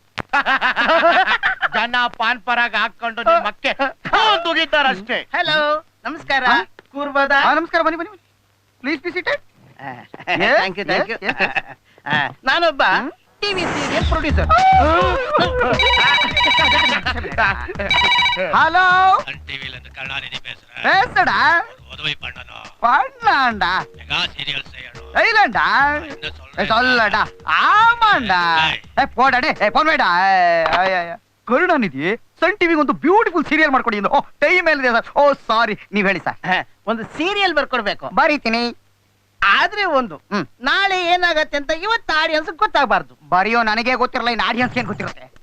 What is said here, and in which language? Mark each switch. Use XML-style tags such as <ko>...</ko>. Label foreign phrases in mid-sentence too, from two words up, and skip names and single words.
<kn>ಜನ ಪಾನ್ ಪರಾಗ ಹಾಕೊಂಡು ಮಕ್ಕೆ ತುಗಿತಾರಷ್ಟೇ. ಹಲೋ, ನಮಸ್ಕಾರ. ಕೂರ್ಬೋದಾ? ನಮಸ್ಕಾರ, ಬನ್ನಿ ಬನ್ನಿ,</kn> <en>Please be seated. Thank you, thank you.</en> <kn>ನಾನೊಬ್ಬ</kn> <en>TV serial producer.</en> <ta>ஹலோ பேசுடா பண்ணாண்டா இல்லண்டா சொல்லடா ஆமாண்டா போடா</ta> <kn>ಫೋನ್ ಬೇಡ. ಕರುಣಾನಿಧಿ ಸನ್ ಟಿವಿಗೆ ಒಂದು</kn> <en>beautiful serial</en> <kn>ಮಾಡ್ಕೊಡಿ. ಓ ಟೈಮ್ ಮೇಲಿದೆ ಸರ್. ಓ ಸಾರಿ, ನೀವ್ ಹೇಳಿ ಸರ್. ಒಂದು ಸೀರಿಯಲ್ ಬರ್ಕೊಡ್ಬೇಕು. ಬರೀತೀನಿ. ಆದ್ರೆ ಒಂದು ನಾಳೆ ಏನಾಗತ್ತೆ ಅಂತ ಇವತ್ತು ಆಡಿಯನ್ಸ್ ಗೊತ್ತಾಗಬಾರ್ದು. ಬರೆಯೋ ನನಗೆ ಗೊತ್ತಿರಲ್ಲ, ಇನ್ನು ಆಡಿಯನ್ಸ್ ಏನ್ ಗೊತ್ತಿರುತ್ತೆ?</kn>